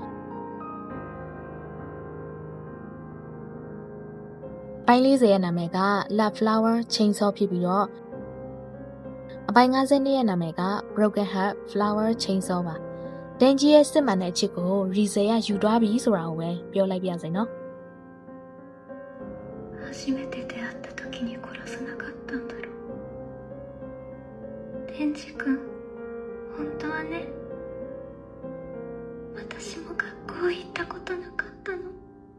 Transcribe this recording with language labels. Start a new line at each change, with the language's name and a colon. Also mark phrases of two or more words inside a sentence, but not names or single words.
Burmese: ပိုင်း40ရဲ့နာမည်က Love Flower Chainsaw ဖြစ်ပြီးတော့အပိုင်း52ရဲ့နာမည်က Broken Heart Flower Chainsaw ပါဒန်ဂျီရဲ့စစ်မှန်တဲ့အချစ်ကိုရီဇယ်ကယူသွားပြီဆိုတာကိုပဲပြောလိုက်ပြစေနော်
Japanese: 初めて出会った時に殺さなかったんだろうデンジ君本当はね私も学校行ったことなかったの